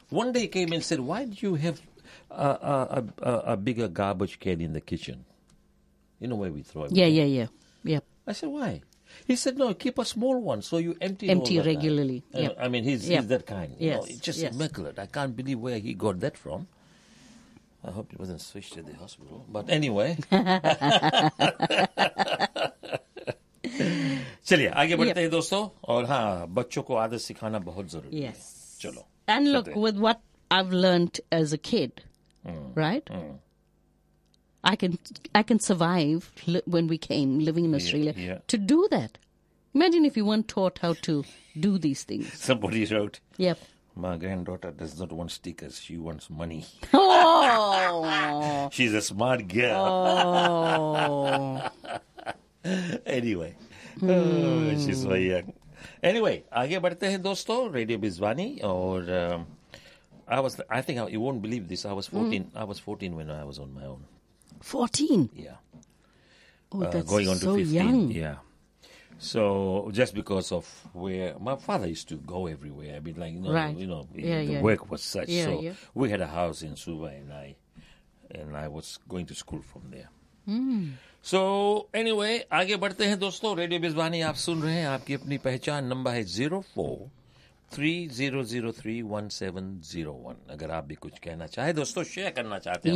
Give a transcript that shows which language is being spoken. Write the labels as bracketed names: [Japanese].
[English] One day he came and said, why do you have a bigger garbage can in the kitchen? You know where we throw it. Yeah. I said, why? He said, no, keep a small one so you empty it. Empty all regularly. Yep. I mean, he's that kind. Yes. You know, it's just immaculate. I can't believe where he got that from. I hope it wasn't switched at the hospital. But anyway. [Hindi] चलिए, आगे बढ़ते हैं दोस्तो। और हाँ, बच्चों को आदत सिखाना बहुत ज़रूरी है। [English] Yes. [Hindi] Chalo. [English] And look, with what I've learned as a kid, right? Mm. I can survive when we came living in Australia to do that. Imagine if you weren't taught how to do these things. Somebody wrote. Yep. My granddaughter does not want stickers. She wants money. Oh. She's a smart girl. Oh. Anyway. She's so young. Anyway, [Hindi] aage badhte hain dosto. [English] Radio Bizwani. I think you won't believe this. I was 14. Mm. I was 14 when I was on my own. 14? Yeah. Oh, that's going on so to 15. Young. Yeah. So just because of where my father used to go everywhere, I mean, like, you know, work was such. Yeah, so yeah. We had a house in Suva, and I was going to school from there. Mm. So anyway, [Hindi] आगे बढ़ते हैं दोस्तो। Radio बिज़वानी, आप सुन रहे हैं। आपकी अपनी पहचान। नंबर है 04-3003-1701. अगर आप भी कुछ कहना चाहें, दोस्तो, शेयर करना चाहते हैं।